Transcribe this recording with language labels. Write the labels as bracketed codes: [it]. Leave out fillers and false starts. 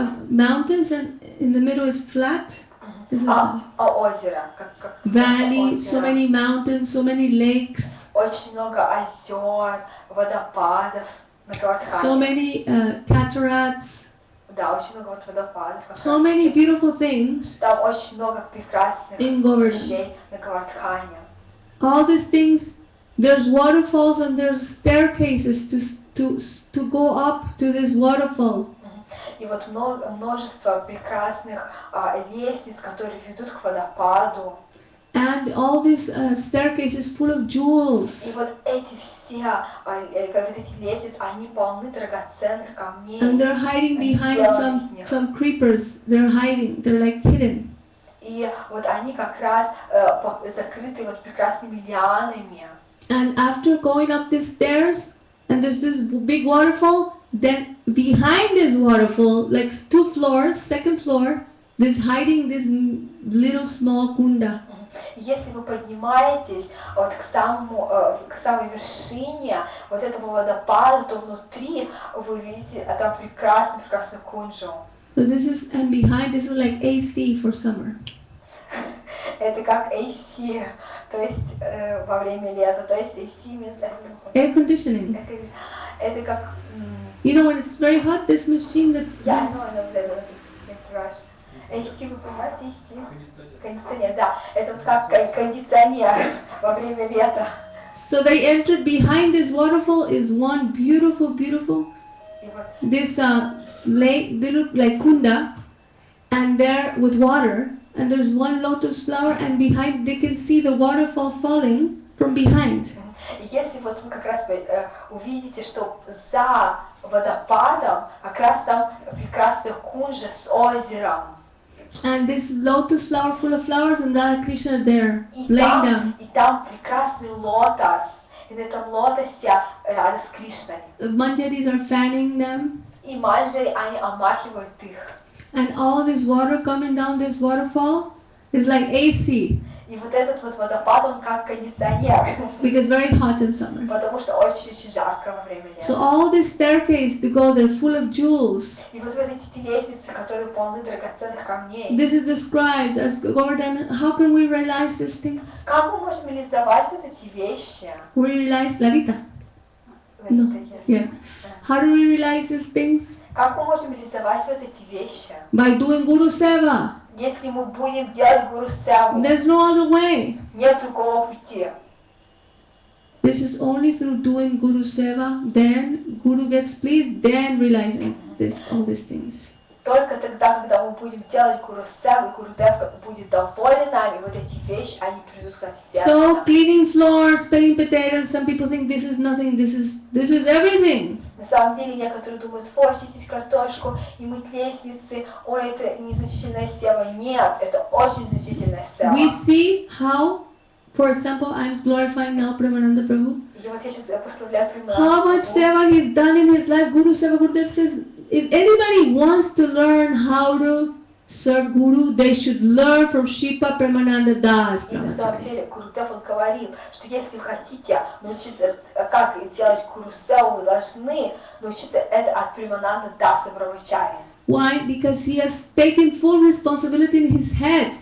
[en] Mountains and in the middle is flat. This is [ru] Озеро. [en] valley, so many mountains, so many lakes. [ru] Очень много озер, водопадов на Гавардхане. [en] So many cataracts. [ru] Да, очень много вот водопадов. [en] So many beautiful things [ru] Там очень много прекрасных [en] in Govardhan. [ru] вещей на Гавардхане. [en] All these things, there's waterfalls and there's staircases to go up to this waterfall. [ru] И вот множество прекрасных лестниц, которые ведут к водопаду. [en] And all these staircases full of [ru] И [en] jewels. [ru] вот эти все, как эти лестницы, они полны драгоценных камней. [en] And they're hiding behind some creepers. They're hiding. They're like hidden. [ru] И вот они как раз закрыты вот прекрасными лианами. [en] And after going up these stairs, and there's this big waterfall, then behind this waterfall, like 2 floors, second floor, there's hiding this little small kunda. [ru] Если вы поднимаетесь вот к самой вершине вот этого водопада, то внутри вы видите, там прекрасный кунджу. [en] So this is, and behind this is like AC for summer. [ru] Это как AC, то есть во время лета, то есть [en] AC means Air conditioning. [ru] Это как [en] You know when it's very hot, this machine that [ru] я знаю, это AC, вы понимаете, AC? Кондиционер, да. Это вот как кондиционер во время лета. [en] So they entered behind this waterfall is one beautiful this lake, they look like kunda, and there with water, and there's one lotus flower, and behind they can see the waterfall falling from behind. [ru] Если вот вы как раз увидите, что за водопадом как раз там прекрасная кунжа с озером. [en] And this lotus flower full of flowers and Radha Krishna there laying down. [ru] И там прекрасный лотос. И на этом лотосе Рада с Кришной. [en] The manjaris are fanning them. [ru] И манджари, они омахивают их. [en] And all this water coming down this waterfall is like AC. [ru] И вот этот вот водопад, он как кондиционер. [en] Because very hot in summer. [ru] Потому что очень жарко во время лета. [en] So all this staircase to go there full of jewels. [ru] И вот эти лестницы, которые полны драгоценных камней. [en] This is described as Govardhan. How can we realize these things? [ru] Как мы можем реализовать вот эти вещи? [en] We realize Lalita. No. Yeah. How do we realize these things? [ru] Как мы можем реализовать вот эти вещи? [en] By doing Guru Seva. [ru] Если мы будем делать Гуру Севу, [en] There's no other way. [ru] нет другого пути. [en] This is only through doing Guru Seva, then Guru gets pleased, then realizing all these things. [ru] Только тогда, когда мы будем делать Гуру Севу, Гуру Дев будет доволен нами, вот эти вещи, они придут к нам в сердце. [en] So cleaning floors, peeling potatoes, some people think this is nothing, this is everything. [ru] На самом деле некоторые думают, ой, чистить картошку и мыть лестницы, ой, это незначительная сева. Нет, это очень значительная сева. [en] We see how, for example, I'm glorifying now Premananda Prabhu. [ru] И вот я сейчас прославляю Премананда [en] How much seva he's done in his life. Guru Seva Gurudev says, if anybody wants to learn how to serve Guru, they should learn from Shripa Premananda Das. [ru] И на самом [en] Brahmachari. [ru] деле Гурудев он говорил, что если вы хотите научиться, как делать Гурусеву, вы должны научиться это от Премананда Даса Брахмачари. [en] Why? Because he has taken full responsibility in his head.